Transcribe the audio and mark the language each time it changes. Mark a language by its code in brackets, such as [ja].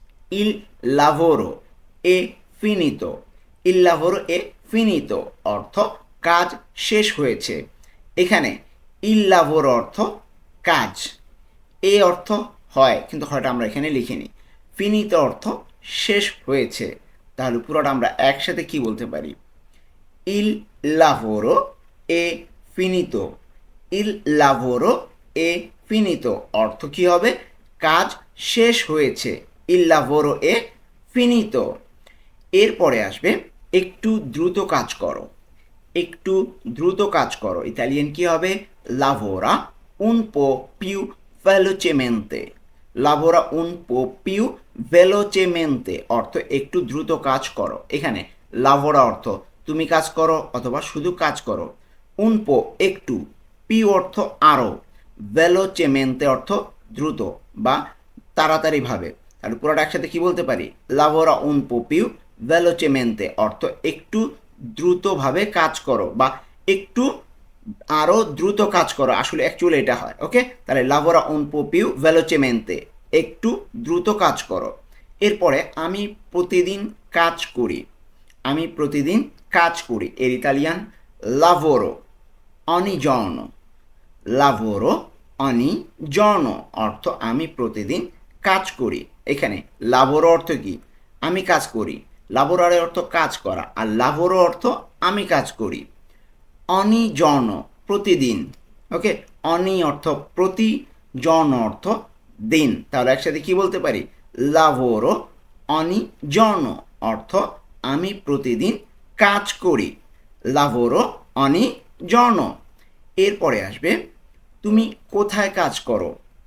[it] ইল lavoro è finito। ইল lavoro è finito [bn] অর্থ কাজ শেষ হয়েছে। এখানে ইল lavoro অর্থ কাজ, এ অর্থ হয়, কিন্তু হয়টা আমরা এখানে লিখিনি। ফিনিতো অর্থ শেষ হয়েছে। তাহলে পুরোটা আমরা একসাথে কি বলতে পারি? [it] ইল lavoro è finito। ইল lavoro è finito [bn] অর্থ কি হবে? কাজ শেষ হয়েছে। [it] ইল lavoro è finito। [bn] এরপরে আসবে একটু দ্রুত কাজ করো। একটু দ্রুত কাজ করো ইতালিয়ান কি হবে? [it] lavora un po' più velocemente। lavora un po' più velocemente [bn] অর্থ একটু দ্রুত কাজ করো। এখানে lavora অর্থ তুমি কাজ করো অথবা শুধু কাজ করো। un po' একটু, più অর্থ আরও, velocemente অর্থ দ্রুত বা তাড়াতাড়িভাবে। তাহলে পুরোটা একসাথে কি বলতে পারি? [it] lavora un po' più velocemente [bn] অর্থ একটু দ্রুতভাবে কাজ করো বা একটু আরও দ্রুত কাজ করো, আসলে অ্যাকচুয়ালি এটা হয়। ওকে, তাহলে [it] lavora un po' più velocemente [bn] একটু দ্রুত কাজ করো। এরপরে আমি প্রতিদিন কাজ করি। আমি প্রতিদিন কাজ করি এর Italian [it] lavoro ogni giorno। lavoro ogni giorno [bn] অর্থ আমি প্রতিদিন কাজ করি। এখানে lavoro অর্থ কি? আমি কাজ করি। lavorare অর্থ কাজ করা, আর lavoro অর্থ আমি কাজ করি। [it] ogni giorno প্রতিদিন। [bn] ওকে, ogni অর্থ প্রতি, giorno অর্থ দিন। তাহলে একসাথে কি বলতে পারি? [it] lavoro ogni giorno [bn] অর্থ আমি প্রতিদিন কাজ করি। [it] lavoro ogni giorno। [bn] এরপরে আসবে তুমি কোথায় কাজ করো।